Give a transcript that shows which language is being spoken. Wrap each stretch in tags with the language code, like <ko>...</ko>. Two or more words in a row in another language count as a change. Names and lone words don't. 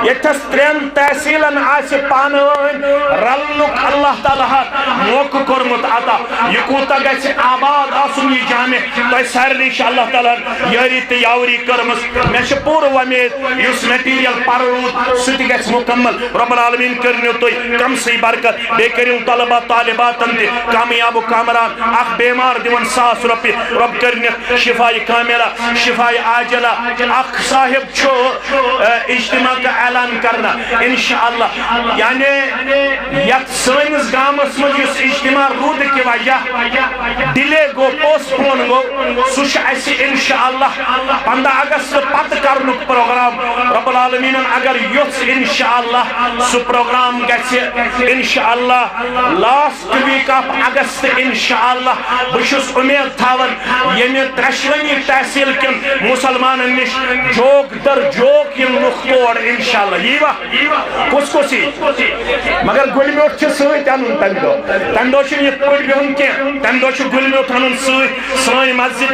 <ks>ییٚتھٮ۪س 3 تحصیلن آسہِ پانہٕ ؤنۍ رلنُک اللہ تعالیٰ موقعہٕ کوٚرمُت عطا یہ کوٗتاہ گژھِ آباد آسُن یہ جامع تۄہہِ سارنٕے چھِ اللہ تعالیٰ یٲری تہٕ یاوری کٔرمٕژ مےٚ چھِ پوٗرٕ وۄمید یُس میٹیٖریل پرٕ روٗد سُہ تہِ گژھِ مکمل</ks> <ar>رب العالمیٖن</ar> <ks>کٔرنو تُہۍ کمسٕے برکت بیٚیہِ کٔرِو طلبہ طالباتن تہِ کامیاب و کامران اکھ بیمار دِوان 100 رۄپیہِ رب کٔرنِکھ شفایہِ کاملہ شفایہِ عاجلہ اکھ صاحب چھُ</ks> <ur>اجتماع کا اعلان کرنا</ur> <ks>انشاءاللہ یعنی یتھ سٲنِس گامس منٛز یُس اجتماع روٗدٕ کہِ وجہ ڈِلے گوٚو پوسٹ پون گوٚو سُہ چھُ اَسہِ انشاءاللہ 15 اگست پتہٕ کرنُک پروگرام رب العالمیٖنن اگر یوٚژھ انشاءاللہ سُہ پروگرام گژھِ انشاءاللہ</ks> <en>last week of August</en> <ks>انشاءاللہ بہٕ چھُس اُمید تھاوان ییٚمہِ ترٛیشوٕنی تحصیل کٮ۪ن مُسلمانن نِش جوک در جوک یِم لُکھ تور انشاءاللہ ییٖوا کُس کُس یی مگر گُلہِ میوٚٹھ چھُ سۭتۍ اَنُن تَمہِ دۄہ چھُنہٕ یِتھ پٲٹھۍ بِہُن کینٛہہ تَمہِ دۄہ چھُ گُلہِ میوٚٹھ اَنُن سۭتۍ سٲنۍ مسجد تہِ</ks>